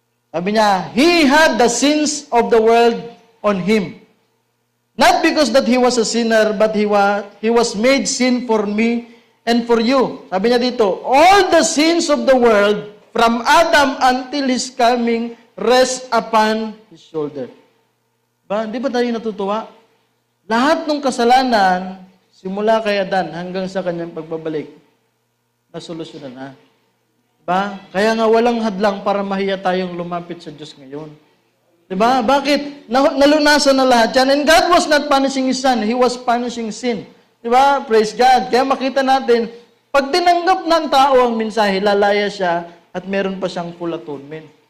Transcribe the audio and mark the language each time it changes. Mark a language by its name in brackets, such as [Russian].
[Filipino] Sabi niya, [English] He had the sins of the world on Him. Not because that He was a sinner, but He was made sin for me and for you. [Filipino] Sabi niya dito, [English] all the sins of the world, from Adam until His coming, rest upon His shoulder. [Filipino] Ba, di ba tayo natutuwa? Lahat ng kasalanan, simula kay Adan hanggang sa kanyang pagbabalik, nasolusyonan na. Diba? Kaya nga walang hadlang para mahiya tayong lumapit sa Diyos ngayon. Diba? Bakit? Nalunasan na lahat yan. [English] And God was not punishing His Son. He was punishing sin. [Filipino] Diba? [English] Praise God. [Filipino] Kaya makita natin, pag tinanggap ng tao ang mensahe, lalaya siya at meron pa siyang full atonement.